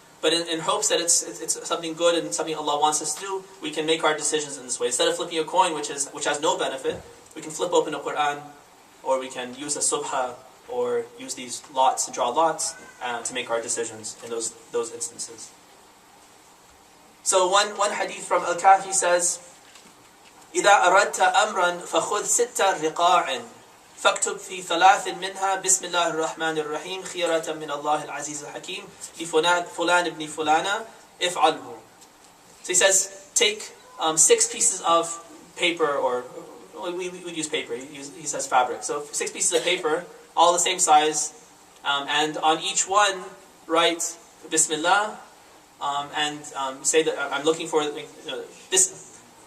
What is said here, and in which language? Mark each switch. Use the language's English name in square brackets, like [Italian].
[English] But in hopes that it's something good and something Allah wants us to do, we can make our decisions in this way. Instead of flipping a coin, which has no benefit, we can flip open the Quran, or we can use a subha, or use these lots and draw lots to make our decisions in those instances. So one hadith from Al-Kafi says, [Arabic] إذا أردت أمرا فخذ ست رقاع فاكتب في ثلاث منها بسم الله الرحمن الرحيم خيرة من الله العزيز الحكيم لفلان ابن فلانة افعله. [English] So he says, take 6 pieces of paper, or we use paper, he says fabric. So 6 pieces of paper, all the same size, and on each one write Bismillah, and say that I'm looking for this.